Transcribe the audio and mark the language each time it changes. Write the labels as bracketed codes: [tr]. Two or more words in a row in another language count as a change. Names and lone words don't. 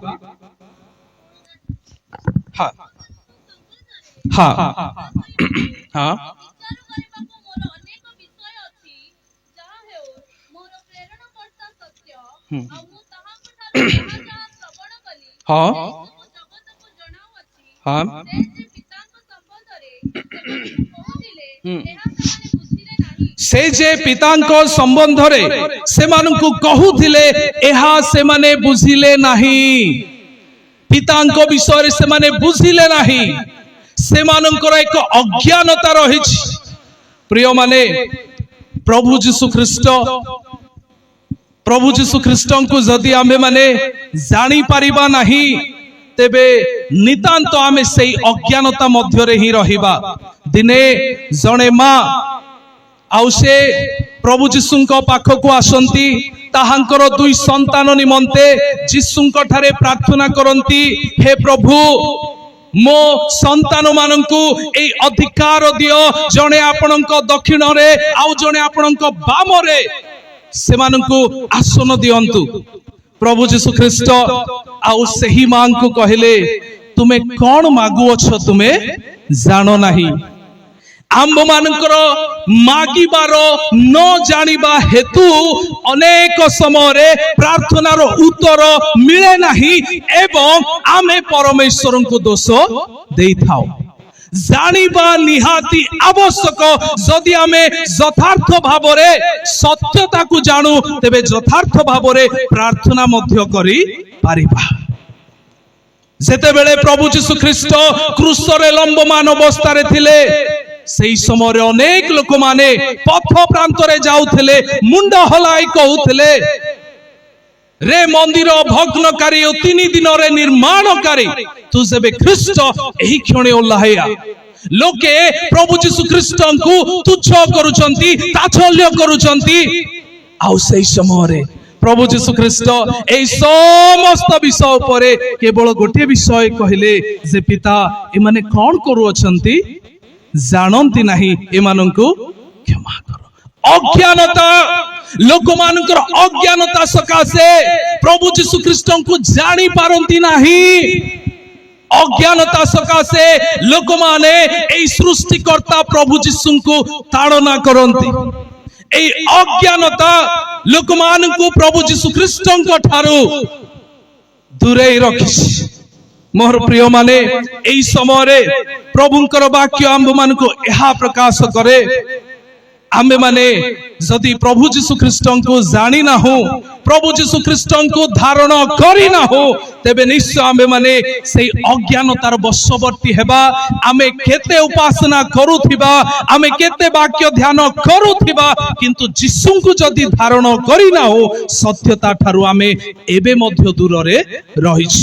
[or] ହଁ ହଁ ହଁ ହଁ ହଁ ସେ ଯେ ପିତାଙ୍କୋ ସମ୍ବନ୍ଧ ରେ ସେ ମାନଙ୍କୁ କହୁଥିଲେ ଏହା ସେ ମାନେ ବୁଝିଲେ ନାହିଁ। ପିତାଙ୍କୋ ବିଷୟ ରେ ସେ ମାନେ ବୁଝିଲେ ନାହିଁ। ସେ ମାନଙ୍କର ଏକ ଅଜ୍ଞାନତା ରହିଛି। ପ୍ରିୟ ମାନେ ପ୍ରଭୁ ଯୀଶୁ ଖ୍ରୀଷ୍ଟ କୋ ଯଦି ଆମେ ମାନେ ଜାଣି ପାରିବା ନାହିଁ ତେବେ ନିତାନ୍ତ ଆମେ ସେହି ଅଜ୍ଞାନତା ମଧ୍ୟ ରେ ହିଁ ରହିବା। ଦିନେ ଜଣେ ମା ଆଉ ସେ ପ୍ରଭୁ ଯୀଶୁଙ୍କ ପାଖକୁ ଆସନ୍ତି ତାହାଙ୍କର ଦୁଇ ସନ୍ତାନ ନିମନ୍ତେ ଯୀଶୁଙ୍କ ଠାରେ ପ୍ରାର୍ଥନା କରନ୍ତି, ହେ ପ୍ରଭୁ ମୋ ସନ୍ତାନ ମାନଙ୍କୁ ଏ ଅଧିକାର ଦିଅ, ଜଣେ ଆପଣଙ୍କ ଦକ୍ଷିଣ ରେ ଆଉ ଜଣେ ଆପଣଙ୍କ ବାମ ରେ ସେ ମାନଙ୍କୁ ଆସନ ଦିଅନ୍ତୁ। ପ୍ରଭୁ ଯୀଶୁ ଖ୍ରୀଷ୍ଟ ଆଉ ସହି ମାଁ କୋ କହିଲେ ତୁମେ କଣ ମାଗୁଅଛ ତୁମେ ଜାଣ ନାହିଁ। ଆମ୍ଭ ମାନଙ୍କର ମାଗିବାର ନ ଜାଣିବା ହେତୁ ଅନେକ ସମୟ ପ୍ରାର୍ଥନାର ଉତ୍ତର ମିଳେ ନାହିଁ ଏବଂ ଆମେ ପରମେଶ୍ୱର କୋ ଦୋଷ ଦେଇ ଥାଉ। ଜାଣିବା ନିହାତି ଆବଶ୍ୟକ। ଯଦି ଆମେ ଯଥାର୍ଥ ଭାବରେ ସତ୍ୟତା କୋ ଜାଣୁ ତେବେ ଯଥାର୍ଥ ଭାବରେ ପ୍ରାର୍ଥନା ମଧ୍ୟ କରି ପାରିବା। ଯେତେବେଳେ ପ୍ରଭୁ ଯୀଶୁ ଖ୍ରୀଷ୍ଟ କ୍ରୁଶ ରେ ଲମ୍ବମାନ ଅବସ୍ଥା ରେ ଥିଲେ ସେହି ସମୟ ଅନେକ ଲୋକ ମାନେ ପଥ ପ୍ରାନ୍ତ ରେ ଯାଉଥିଲେ, ମୁଣ୍ଡ ହଲାଇ କହୁଥିଲେ ରେ ମନ୍ଦିର ଭଗ୍ନକାରୀ 3 ଦିନ ରେ ନିର୍ମାଣକାରୀ ତୁ ଯେବେ ଖ୍ରୀଷ୍ଟ ଏହି କ୍ଷଣେ ଓହ୍ଲାଇଆ। ଲୋକେ ପ୍ରଭୁ ଯୀଶୁ ଖ୍ରୀଷ୍ଟ କୋ ତୁଚ୍ଛ କରୁଛନ୍ତି, ତାଚ୍ଛଲ୍ୟ କରୁଛନ୍ତି। ଆଉ ସେହି ସମୟ ରେ ପ୍ରଭୁ ଯୀଶୁ ଖ୍ରୀଷ୍ଟ ଏହି ସମସ୍ତ ବିଷୟ ଉପରେ କେବଳ ଗୋଟେ ବିଷୟ କହିଲେ ଯେ ପିତା ଏମାନେ କଣ କରୁ ଅଛନ୍ତି ଜାଣନ୍ତି ନାହିଁ, ଏମାନଙ୍କୁ କ୍ଷମା କର। ଅଜ୍ଞାନତା ଲୋକ ମାନଙ୍କର ଅଜ୍ଞାନତା ସକାଶେ ପ୍ରଭୁ ଯୀଶୁ ଖ୍ରୀଷ୍ଟ କୋ ଜାଣି ପାରନ୍ତି ନାହିଁ। ଅଜ୍ଞାନତା ସକାଶେ ଲୋକ ମାନେ ଏହି ସୃଷ୍ଟିକର୍ତ୍ତା ପ୍ରଭୁ ଯୀଶୁ କୋ ତାଡ଼ନା କରନ୍ତି। ଏହି ଅଜ୍ଞାନତା ଲୋକ ମାନଙ୍କୁ ପ୍ରଭୁ ଯୀଶୁ ଖ୍ରୀଷ୍ଟ କୋ ଠାରୁ ଦୂରେ ରଖିଛି। ମୋର ପ୍ରିୟ ମାନେ ଏହି ସମୟ ରେ ପ୍ରଭୁଙ୍କର ବାକ୍ୟ ଆମ୍ଭ ମାନଙ୍କୁ ଏହା ପ୍ରକାଶ କରେ। ଆମ୍ଭେ ମାନେ ଯଦି ପ୍ରଭୁ ଯୀଶୁ ଖ୍ରୀଷ୍ଟ କୋ ଜାଣି ନା ହୋ, ପ୍ରଭୁ ଯୀଶୁ ଖ୍ରୀଷ୍ଟ କୋ ଧାରଣ କରି ନା ହୋ, ତେବେ ନିଶ୍ଚୟ ଆମ୍ଭେ ମାନେ ସେହି ଅଜ୍ଞାନତାର ବଶବର୍ତ୍ତୀ ହେବା। ଆମେ କେତେ ଉପାସନା କରୁଥିବା, ଆମେ କେତେ ବାକ୍ୟ ଧ୍ୟାନ କରୁଥିବା, କିନ୍ତୁ ଯୀଶୁ କୋ ଯଦି ଧାରଣ କରି ନା ହୋ ସତ୍ୟତା ଠାରୁ ଆମେ ଏବେ ମଧ୍ୟ ଦୂର ରେ ରହିଛି।